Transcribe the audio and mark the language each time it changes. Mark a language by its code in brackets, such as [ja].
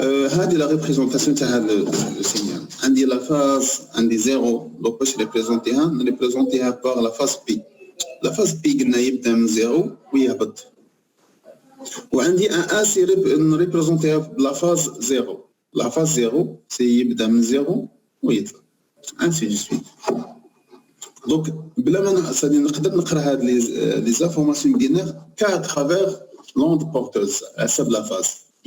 [ar] هذه [fr] la représentation [ar] تاع [fr] le signal. عندي la phase عندي 0 donc [ar] باش نريبريزونتيها [fr] par la phase P. La phase P [ar] قلنا يبدا من 0 ويهبط. وعندي [fr] un A c'est [ar] نريبريزونتيها بلا [fr] phase 0. La phase 0 c'est [ar] يبدا من 0 ويطلع. [fr] ainsi de suite. Donc [ar] بلا ما نقدر نقرا هاد [fr] les informations binaires qu'à travers l'onde porteuse à [ar] حسب [fr] la phase.